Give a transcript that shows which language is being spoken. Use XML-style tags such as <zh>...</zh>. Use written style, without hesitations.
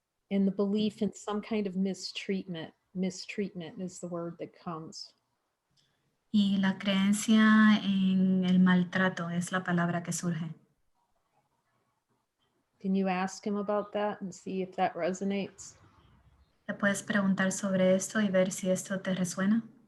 <en>And the belief in some kind of mistreatment is the word that comes.</en> <es>Y la creencia en el maltrato es la palabra que surge.</es> <en>Can you ask him about that and see if that resonates?</en> <es>¿Te puedes preguntar sobre esto y ver si esto te resuena?</es>